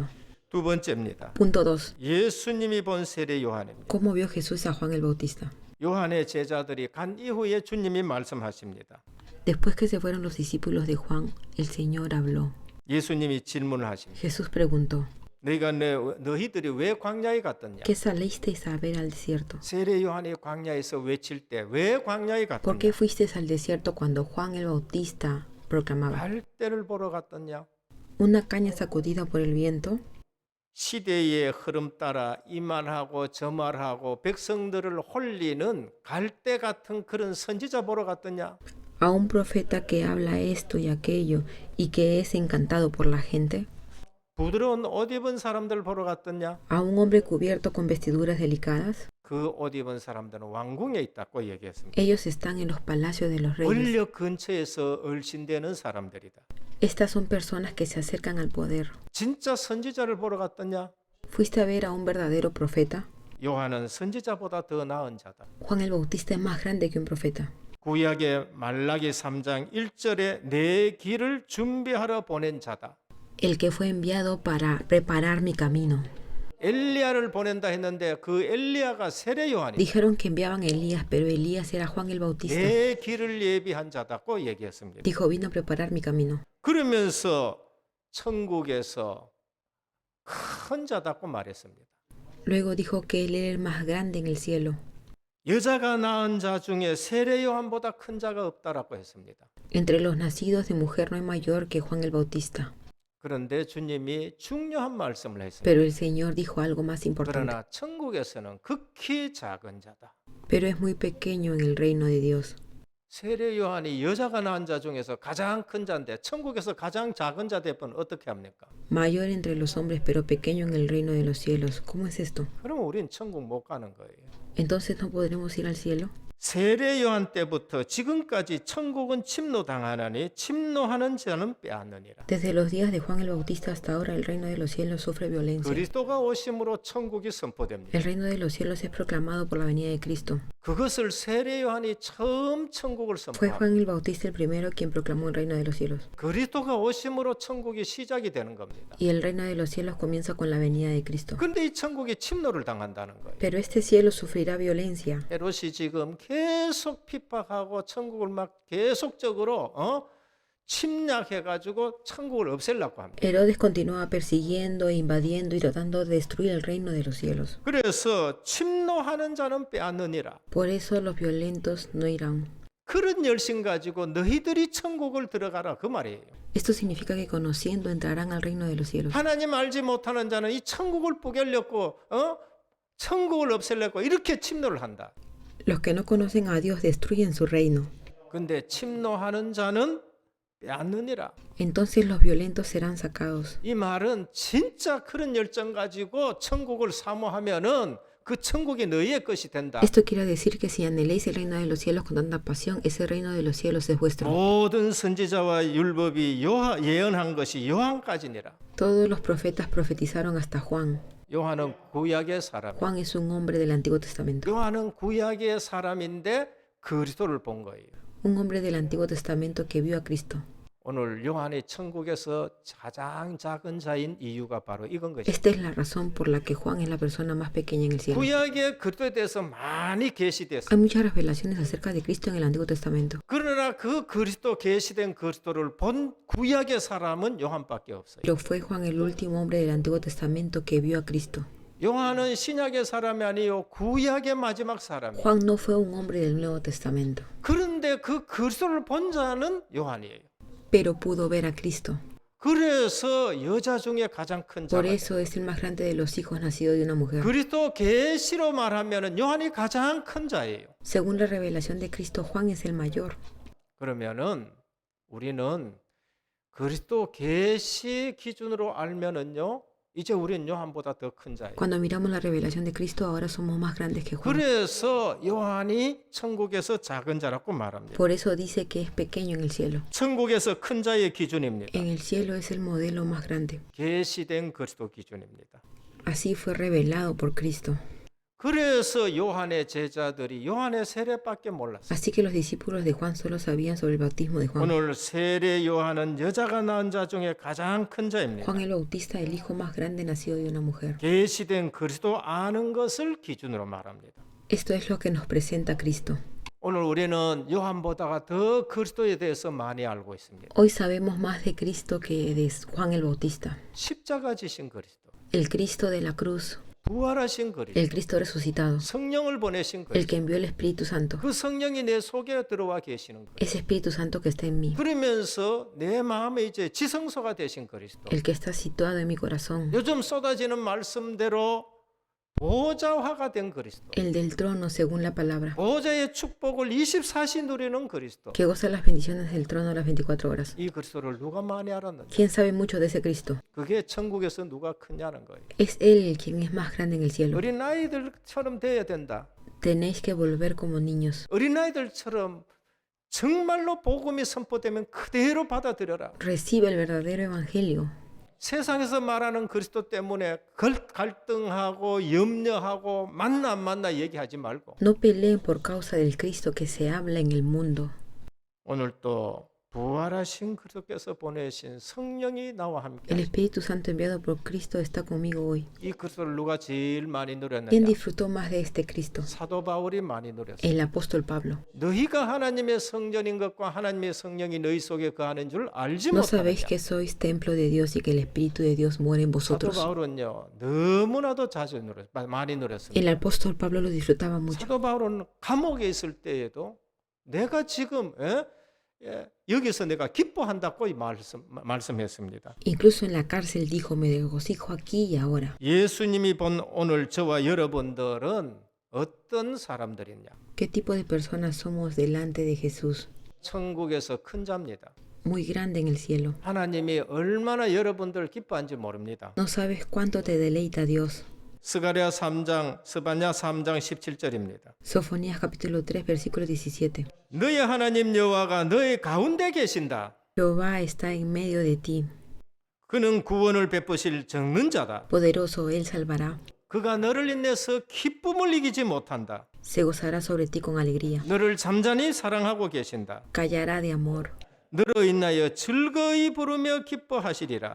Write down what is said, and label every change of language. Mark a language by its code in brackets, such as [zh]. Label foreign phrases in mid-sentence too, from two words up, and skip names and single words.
[ko] 두 번째입니다. [es] Punto 2. [ko] 예수님이 본 세례 요한입니다. [es] ¿Cómo vio Jesús a Juan el Bautista? [ko] 요한의 제자들이 간 이후에 주님이 말씀하십니다. [es] Después que se fueron los discípulos de Juan, el Señor habló. [ko] 예수님이 질문을 하십니다. [es] Jesús preguntó, [ko] 너희들이 왜 광야에 갔더냐? [es] ¿qué salisteis a ver al desierto? [ko] 세례 요한이 광야에서 외칠 때 왜 광야에 [es] ¿Por qué [ko] 갔더냐? [es] fuisteis al desierto cuando Juan el Bautista proclamaba? [ko] 갈대를 보러 갔더냐? [es] ¿Una caña sacudida por el viento? [ko] 시대의 흐름 따라 이 말하고 저 말하고 백성들을 홀리는 갈대 같은 그런 선지자 보러 갔더냐? [es] ¿A un profeta que habla esto y aquello y que es encantado por la gente? [ko] 부드러운 옷 입은 사람들 보러 갔더냐? [es] ¿A un hombre cubierto con vestiduras delicadas? [ko] 그 옷 입은 사람들은 왕궁에 있다고 얘기했습니다. [es] Ellos están en los palacios de los reyes. [ko] 권력 근처에서 얼씬되는 사람들이다. [es] Estas son personas que se acercan al poder. [ko] 진짜 선지자를 보러 갔더냐? [es] ¿Fuiste a ver a un verdadero profeta? [ko] 요한은 선지자보다 더 나은 자다. [es] Juan el Bautista es más grande que un profeta. [ko] 구약의 말라기 3장 1절에 내 길을 준비하러 보낸 자다. [es] El que fue enviado para preparar mi camino. [ko] 엘리야를 보낸다 했는데 그 엘리야가 세례 요한이 [es] Dijeron que enviaban a Elías, pero Elías era Juan el Bautista. [ko] 내 길을 예비한 자다고 얘기했습니다. [es] Dijo, vino a preparar mi camino. [ko] 그러면서 천국에서 큰 자다고 말했습니다. [es] Luego dijo que él era el más grande en el cielo. [ko] 여자가 낳은 자 중에 세례 요한보다 큰 자가 없다라고 했습니다. [es] Entre los nacidos de mujer no hay mayor que Juan el Bautista. [ko] 그런데 주님이 중요한 말씀을 했습니다. [es] Pero el Señor dijo algo más importante. [ko] 그러나 천국에서는 극히 작은 자다. [es] Pero es muy pequeño en el reino de Dios. [ko] 세례 요한이 여자가 낳은 자 중에서 가장 큰 자인데 천국에서 가장 작은 자 되면 어떻게 합니까? [es] Mayor entre los hombres, pero pequeño en el reino de los cielos. ¿Cómo es esto? [ko] 그러면 우린 천국 못 가는 거예요. [es] ¿Entonces no podremos ir al cielo? [ko] 세례 요한 때부터 지금까지 천국은 침노당하나니 침노하는 자는 빼앗느니라. [es] Desde los días de Juan el Bautista hasta ahora el reino de los cielos sufre violencia. [ko] 그리스도가 오심으로 천국이 선포됩니다. [es] El reino de los cielos es proclamado por la venida de Cristo. [ko] 그것을 세례 요한이 처음 천국을 [es] Fue [ko] 선포합니다. [es] Juan el Bautista el primero quien proclamó el reino de los cielos. [ko] 그리스도가 오심으로 천국이 시작이 되는 겁니다. [es] Y el reino de los cielos comienza con la venida de Cristo. [ko] 근데 이 천국이 침노를 당한다는 거예요. [es] Pero este cielo sufrirá violencia. [ko] 헤롯이 지금 계속 핍박하고 천국을 막 계속적으로 침략해가지고 천국을 없애려고 합니다. [es] Herodes continúa persiguiendo, invadiendo y tratando de destruir el reino de los cielos. [ko] 그래서 침노하는 자는 빼앗느니라. [es] Por eso los violentos no irán. [ko] 그런 열심 가지고 너희들이 천국을 들어가라 그 말이에요. [es] Esto significa que conociendo entrarán al reino de los cielos. [ko] 하나님 알지 못하는 자는 이 천국을 포기하려고 천국을 없애려고 이렇게 침노를 한다. [es] Los que no conocen a Dios destruyen su reino. [ko] 근데 침노하는 자는 빼앗느니라. [es] Entonces los violentos serán sacados. [ko] 이 말은 진짜 그런 열정 가지고 천국을 사모하면은 그 천국이 너희의 것이 된다. [es] Esto quiere decir que si anheléis el reino de los cielos con tanta pasión, ese reino de los cielos es vuestro. [ko] 모든 선지자와 율법이 예언한 것이 요한까지니라. [es] Todos los profetas profetizaron hasta Juan. [ko] 요한은 구약의 사람. [es] Juan es un hombre del Antiguo Testamento. [ko] 요한은 구약의 사람인데 그리스도를 본 거예요. [es] Un hombre del Antiguo Testamento que vio a Cristo. [ko] 오늘 요한이 천국에서 가장 작은 자인 이유가 바로 이건 것입니다. [es] Esta es la razón por la que Juan es la persona más pequeña en el cielo. [ko] 구약의 그리스도에 대해서 많이 계시됐어요. [es] Hay muchas revelaciones acerca de Cristo en el Antiguo Testamento. [ko] 그러나 그 그리스도 계시된 그리스도를 본 구약의 사람은 요한밖에 없어요. [es] Pero fue Juan el último hombre del Antiguo Testamento que vio a Cristo. [ko] 요한은 신약의 사람이 아니요 구약의 마지막 사람이에요. [es] Juan no fue un hombre del Nuevo Testamento, [ko] 그런데 그 그리스도를 본 자는 요한이에요. [es] pero pudo ver a Cristo. [ko] 그래서 여자 중에 가장 큰 [es] Por [ko] 자가 [es] eso es el más grande de los hijos nacidos de una mujer. [ko] 그리스도 계시로 말하면 요한이 가장 큰 자예요. [es] Según la revelación de Cristo, Juan es el mayor. [ko] 그러면은 우리는 그리스도 계시 기준으로 알면은요, 이제 우리는 요한보다 더 큰 자예요. [es] Cuando miramos la revelación de Cristo, ahora somos más grandes que Juan. [ko] 그래서 요한이 천국에서 작은 자라고 말합니다. [es] Por eso dice que es pequeño en el cielo. [ko] 천국에서 큰 자의 기준입니다. [es] En el cielo es el modelo más grande. [ko] 계시된 그리스도 기준입니다. [es] Así fue revelado por Cristo. [ko] 그래서 요한의 제자들이 요한의 세례밖에 몰랐어요. [es] Así que los discípulos de Juan solo sabían sobre el bautismo de Juan. [ko] 오늘 세례 요한은 여자가 낳은 자 중에 가장 큰 자입니다. [es] Juan el Bautista, el hijo más grande nacido de una mujer. [ko] 계시된 그리스도 아는 것을 기준으로 말합니다. [es] Esto es lo que nos presenta Cristo. [ko] 오늘 우리는 요한보다가 더 그리스도에 대해서 많이 알고 있습니다. [es] Hoy sabemos más de Cristo que de Juan el Bautista. [ko] 십자가 지신 그리스도, [es] El Cristo de la cruz, [ko] 부활하신 그리스도, [es] el Cristo resucitado, [ko] 성령을 보내신 [es] el [ko] 그리스도, [es] que envió el Espíritu Santo. [ko] 그 성령이 내 속에 들어와 계시는 거예요. [es] Ese Espíritu Santo que está en mí, [ko] 그러면서 내 마음에 이제 지성소가 되신 그리스도. [es] el que está situado en mi corazón, [ko] 요즘 쏟아지는 말씀대로 보좌화가 된 그리스도. [es] el del trono según la palabra, [ko] 보좌의 축복을 24시 누리는 그리스도. [es] que goza las bendiciones del trono las 24 horas. [ko] 이 그리스도를 누가 많이 알았는지. [es] ¿Quién sabe mucho de ese Cristo? [ko] 그게 천국에서 누가 크냐는 거예요. [es] Es Él quien es más grande en el cielo. [ko] 어린 아이들처럼 돼야 된다. [es] Tenéis que volver como niños. [ko] 어린 아이들처럼 정말로 복음이 선포되면 그대로 받아들여라. [es] Recibe el verdadero evangelio. [ko] 세상에서 말하는 그리스도 때문에 갈등하고 염려하고 만나 안 만나 얘기하지 말고 [es] No peleen por causa del Cristo que se habla en el mundo. [ko] 오늘 또 부활하신 그리스도께서 보내신 성령이 나와 함께 [es] El Espíritu Santo enviado por Cristo está conmigo hoy. [ko] 이 그리스도를 누가 제일 많이 [es] ¿Quién [ko] 누렸느냐? [es] disfrutó más de este Cristo? [ko] 사도 바울이 많이 누렸어요. [es] El apóstol Pablo. [ko] 너희가 하나님의 성전인 것과 하나님의 성령이 너희 속에 거하는 줄 알지 [es] ¿No sabéis [ko] 못하느냐? [es] que sois templo de Dios y que el Espíritu de Dios mora en [ko] 사도 [es] vosotros? [ko] 바울은요 너무나도 자주 많이 누렸습니다. [es] El apóstol Pablo lo disfrutaba mucho. [ko] 사도 바울은 감옥에 있을 때에도 내가 지금 여기서 내가 기뻐한다고 말씀했습니다. [es] Incluso en la cárcel dijo, me regocijo aquí y ahora. [ko] 예수님이 본 오늘 저와 여러분들은 어떤 사람들이냐? [es] ¿Qué tipo de personas somos delante de Jesús? [ko] 천국에서 큰 자입니다. [es] Muy grande en el cielo. [ko] 하나님이 얼마나 여러분들 기뻐한지 모릅니다. [es] No sabes cuánto te deleita Dios. [ko] 스바냐 3장 17절입니다. [es] Sofonías capítulo 3 versículo 17. [ko] 너의 하나님 여호와가 너의 가운데 계신다. [es] Jehová está en medio de ti. [ko] 그는 구원을 베푸실 적는 자다. [es] Poderoso, Él salvará. [ko] 그가 너를 인내서 기쁨을 이기지 못한다. [es] Se gozará sobre ti con alegría. [ko] 너를 잠잠히 사랑하고 계신다. [es] Callará de amor. [ko] 너로 인하여 즐거이 부르며 기뻐하시리라.